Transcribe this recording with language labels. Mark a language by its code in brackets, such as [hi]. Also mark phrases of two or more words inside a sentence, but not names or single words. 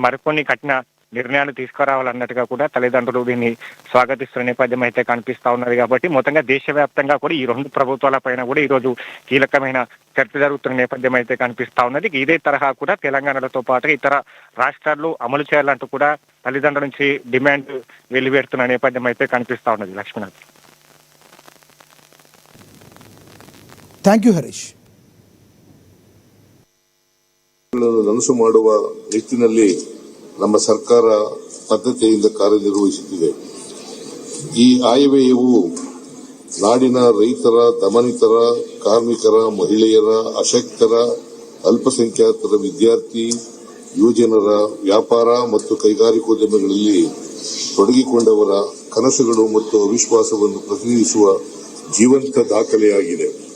[te] మరికొన్ని కఠిన నిర్ణయాలు తీసుకురావాలన్నట్టుగా కూడా తల్లిదండ్రులు దీన్ని స్వాగతిస్తున్న నేపథ్యం అయితే కనిపిస్తా ఉన్నది. కాబట్టి మొత్తంగా దేశవ్యాప్తంగా కూడా ఈ రెండు ప్రభుత్వాల పైన కూడా ఈ రోజు కీలకమైన చర్చ జరుగుతున్న నేపథ్యం అయితే కనిపిస్తా ఉన్నది. ఇదే తరహా కూడా తెలంగాణతో పాటు ఇతర రాష్ట్రాల్లో అమలు చేయాలంటూ కూడా తల్లిదండ్రుల నుంచి డిమాండ్ వెలువెడుతున్న నేపథ్యం అయితే కనిపిస్తా ఉన్నది. లక్ష్మీనాథ్, [en] thank you ಹರೀಶ್. [kn] ನನಸು ಮಾಡುವ ನಿಟ್ಟಿನಲ್ಲಿ ನಮ್ಮ ಸರ್ಕಾರ ಬದ್ಧತೆಯಿಂದ ಕಾರ್ಯನಿರ್ವಹಿಸುತ್ತಿದೆ. ಈ ಆಯವ್ಯಯವು ನಾಡಿನ ರೈತರ, ದಮನಿತರ, ಕಾರ್ಮಿಕರ, ಮಹಿಳೆಯರ, ಅಶಕ್ತರ, ಅಲ್ಪಸಂಖ್ಯಾತರ, ವಿದ್ಯಾರ್ಥಿ, ಯುವಜನರ, ವ್ಯಾಪಾರ ಮತ್ತು ಕೈಗಾರಿಕೋದ್ಯಮಗಳಲ್ಲಿ ತೊಡಗಿಕೊಂಡವರ ಕನಸುಗಳು ಮತ್ತು ಅವಿಶ್ವಾಸವನ್ನು ಪ್ರತಿನಿಧಿಸುವ ಜೀವಂತ ದಾಖಲೆಯಾಗಿದೆ.